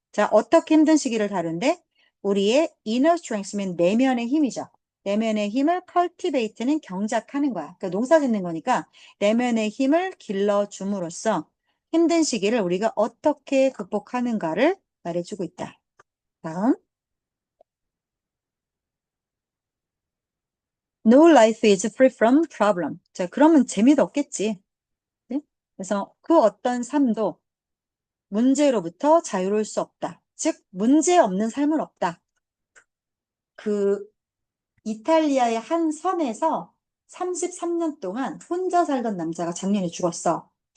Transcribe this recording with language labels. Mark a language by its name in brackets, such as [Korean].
[Korean] 자, 어떻게 힘든 시기를 다룬데? 우리의 inner strength면 내면의 힘이죠. 내면의 힘을 cultivate는 경작하는 거야. 그러니까 농사 짓는 거니까 내면의 힘을 길러줌으로써 힘든 시기를 우리가 어떻게 극복하는가를 말해주고 있다. 다음. [English] No life is free from problem. [Korean] 자, 그러면 재미도 없겠지. 네? 그래서 그 어떤 삶도 문제로부터 자유로울 수 없다. 즉, 문제 없는 삶은 없다. 그 이탈리아의 한 섬에서 33년 동안 혼자 살던 남자가 작년에 죽었어.